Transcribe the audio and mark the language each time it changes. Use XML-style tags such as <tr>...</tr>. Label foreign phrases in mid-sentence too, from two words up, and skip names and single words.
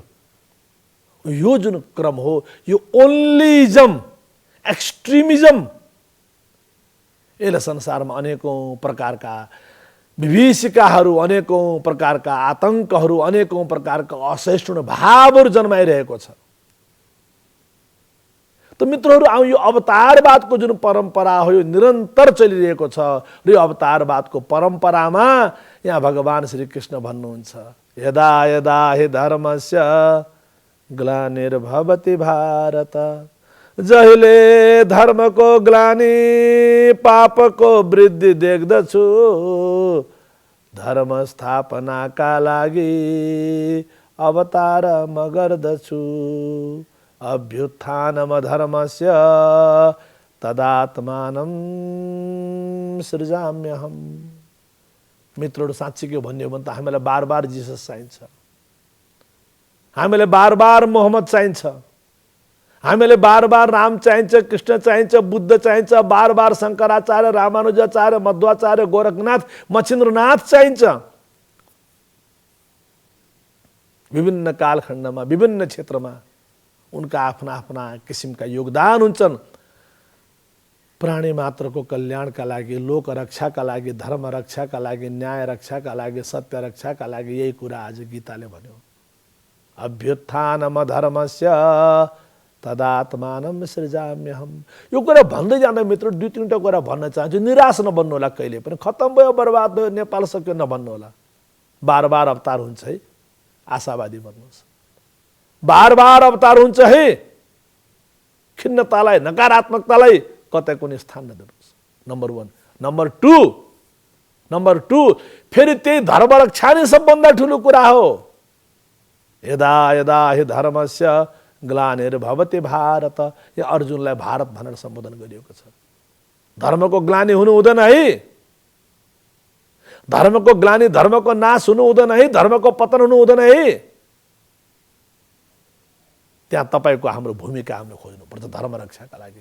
<ne>यो जुन क्रम हो, यो</ne> <en>onlyism, extremism,</en> <ne>यसले संसारमा अनेकौं प्रकारका विभीषिकाहरू, अनेकौं प्रकारका आतंकहरू, अनेकौं प्रकारका असहिष्णु भावहरू जन्माइरहेको छ। त मित्रहरू, यो अवतारवादको जुन परम्परा हो यो निरन्तर चलिरहेको छ। र यो अवतारवादको परम्परामा यहाँ भगवान श्री कृष्ण भन्नुहुन्छ,</ne> <sa>यदा यदा हि धर्मस्य ग्लानिर्भवति भारत,</sa> <ne>जहिले धर्मको ग्लानि पापको वृद्धि देख्दछु, धर्म स्थापनाका लागि अवतार म गर्दछु,</ne> <sa>अभ्युत्थानम धर्मस्य तदात्मानं सृजाम्यहम्।</sa> <ne>मित्रहरू, साँच्चै के भन्ने हो भने त हामीलाई बार बार जीसस चाहिन्छ, हामीलाई बार बार मोहम्मद चाहिन्छ, हामीलाई बार बार राम चाहिन्छ, कृष्ण चाहिन्छ, बुद्ध चाहिन्छ, बार बार शंकराचार्य, रामानुजाचार्य, मध्वाचार्य, गोरखनाथ, मच्छिन्द्रनाथ चाहिन्छ। विभिन्न कालखण्डमा, विभिन्न क्षेत्रमा उनका आफ्ना आफ्ना किसिमका योगदान हुन्छन्। प्राणी मात्रको कल्याणका लागि, लोक रक्षाका लागि, धर्म रक्षाका लागि, न्याय रक्षाका लागि, सत्य रक्षाका लागि यही कुरा आज गीताले भन्यो।</ne> <sa>अभ्युत्थानम धर्मस्य तदात्मानं सृजाम्यहम्।</sa> <ne>यो कुरा भन्दै जाँदा मित्र दुई तीनटा कुरा भन्न चाहन्छु। निराश नबन्नु होला, कहिले पनि खत्तम भयो, बर्बाद भयो, नेपाल सक्यो नभन्नु होला। बार बार अवतार हुन्छ है, आशावादी बन्नुहोस्। बार बार अवतार हुन्छ है, खिन्नतालाई, नकारात्मकतालाई कतै कुनै स्थान नदिनुहोस्। नम्बर 1। नम्बर 2 फेरि त्यही धर्म रक्षा नै सबभन्दा ठुलो कुरा हो।</ne> <sa>यदा यदा हि धर्मस्य ग्लानिर्भवति भारत,</sa> <ne>यो अर्जुनलाई भारत भनेर सम्बोधन गरिएको छ। धर्मको ग्लानि हुनु हुँदैन है, धर्मको ग्लानि, धर्मको नाश हुनु हुँदैन है, धर्मको पतन हुनु हुँदैन है। त्यहाँ तपाईको हाम्रो भूमिका हामीले खोज्नुपर्छ धर्म रक्षाका लागि।</ne>